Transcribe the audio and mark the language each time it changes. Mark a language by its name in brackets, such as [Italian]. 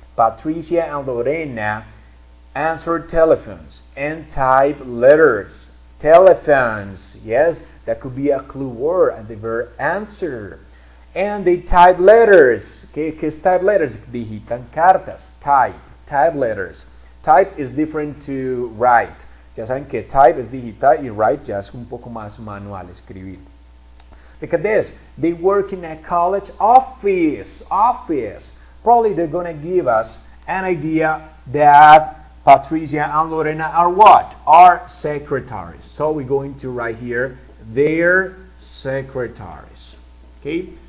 [English] Patricia and Lorena answer telephones and type letters. Telephones, yes, that could be a clue word and the verb answer. And they type letters. ¿Qué es type letters? Digitan cartas. Type letters. Type is different to write. [Spanish] Ya saben que type es digitar y write ya es un poco más manual, escribir. [English] Look at this. They work in a college office. Probably they're going to give us an idea that Patricia and Lorena are what? Are secretaries. So we're going to write here, they're secretaries. Okay?